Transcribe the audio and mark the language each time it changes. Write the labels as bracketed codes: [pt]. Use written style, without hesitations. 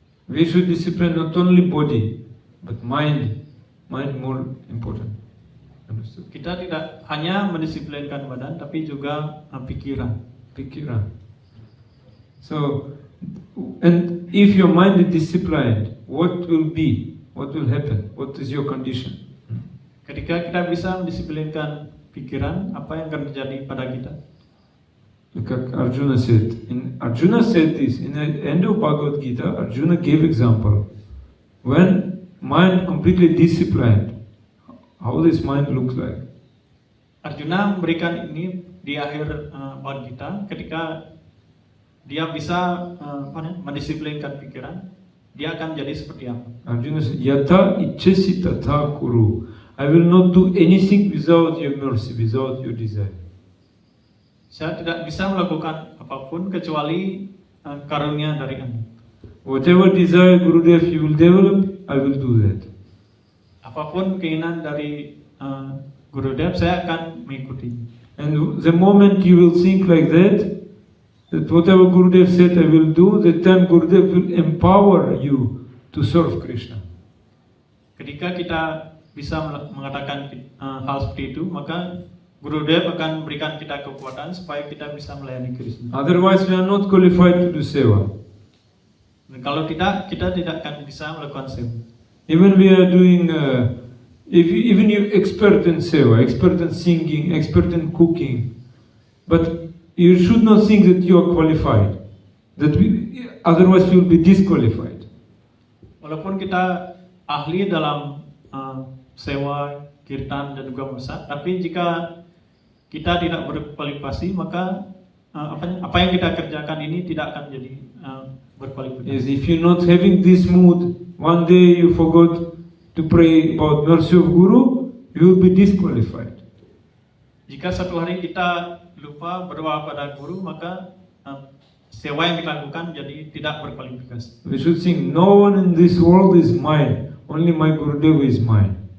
[en] We should discipline not only body, but mind. Mind more important. Understood? [id] Kita tidak hanya mendisiplinkan badan, tapi juga pikiran. Pikiran. [en] So, and if your mind is disciplined, what will be? What will happen? What is your condition? [id] Ketika kita bisa mendisiplinkan pikiran, apa yang akan terjadi pada kita? [en] Like Arjuna said. Arjuna said this in the end of Bhagavad Gita. Arjuna gave example. When mind completely disciplined, how this mind looks like. [id] Arjuna memberikan ini di akhir Bhagavad Gita ketika dia bisa mendisiplinkan pikiran, dia akan jadi seperti apa? [en] Arjuna said, [sa] Yata ichesi tatha kuru. [en] I will not do anything without your mercy, without your desire. [id] Saya tidak bisa melakukan apapun kecuali karunia dari Anda. [en] Whatever desire Gurudev you will develop, I will do that. [id] Apapun keinginan dari Gurudev, saya akan mengikuti. [en] And the moment you will think like that whatever Gurudev said I will do, that time Gurudev will empower you to serve Krishna. [id] Ketika kita bisa mengatakan hal seperti itu, maka Gurudev akan memberikan kita kekuatan supaya kita bisa melayani Krishna. [en] Otherwise we are not qualified to do seva. [id] Dan kalau tidak, kita tidak akan bisa melakukan seva. [en] Even we are doing, even you expert in seva, expert in singing, expert in cooking, but you should not think that you are qualified. Otherwise you will be disqualified. [id] Walaupun kita ahli dalam sewa, kirtan dan juga masak, tapi jika kita tidak berkualifikasi, maka apa yang kita kerjakan ini tidak akan jadi berkualifikasi. [en] Yes, if you're not having this mood, one day you forgot to pray about mercy of Guru, you will be disqualified. [id] Jika satu hari kita lupa berdoa pada Guru, maka sewa yang kita lakukan jadi tidak berkualifikasi. [en] We should think, no one in this world is mine, only my Gurudev is mine.